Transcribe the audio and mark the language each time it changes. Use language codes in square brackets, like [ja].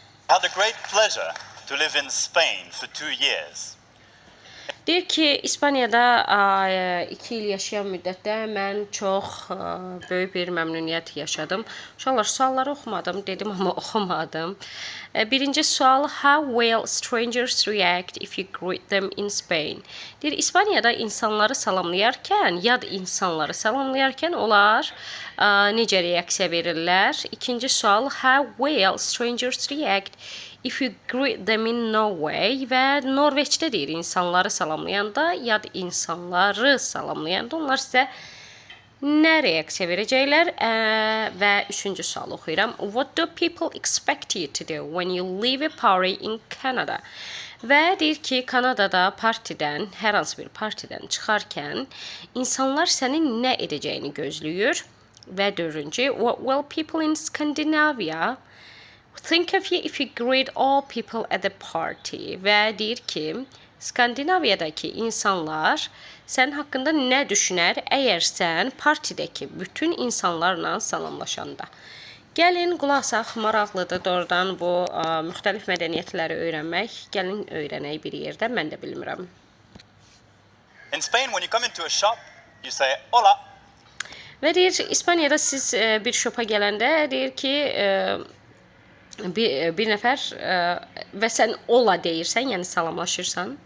[en] I had a great pleasure to live in Spain for 2 years. [az] Deyir ki, İspaniyada 2 il yaşayan müddətdə mən çox böyük bir məmnuniyyət yaşadım. Uşaqlar, sualları oxumadım, dedim amma oxumadım. Birinci sual, [en] how will strangers react if you greet them in Spain? [az] Deyir, İspaniyada insanları salamlayarkən, yad insanları salamlayarkən onlar necə reaksiya verirlər? İkinci sual, [en] how will strangers react if you greet them in Norway? [az] Və Norveçdə deyir, insanları salamlayanda, yad insanları salamlayanda onlar sizə nə reaksiya verəcəklər? Və üçüncü sual oxuyuram. [en] What do people expect you to do when you leave a party in Canada? [az] Və deyir ki, Kanadada partidən, hər hansı bir partidən çıxarkən insanlar sənin nə edəcəyini gözləyir? Və dördüncü, [en] what will people in Scandinavia think of you if you greet all people at the party? [az] Və deyir ki, Skandinaviyadakı insanlar sən haqqında nə düşünər əgər sən partidəki bütün insanlarla salamlaşanda? Gəlin, qulaq asaq, maraqlıdır doğrudan bu müxtəlif mədəniyyətləri öyrənmək. Gəlin, öyrənək bir yerdə, mən də bilmirəm. [en] In Spain, when you come into a shop, you say hola. [az] Və deyir, İspaniyada siz bir şopa gələndə deyir ki, bir nəfər və sən ola deyirsən, yəni salamlaşırsan.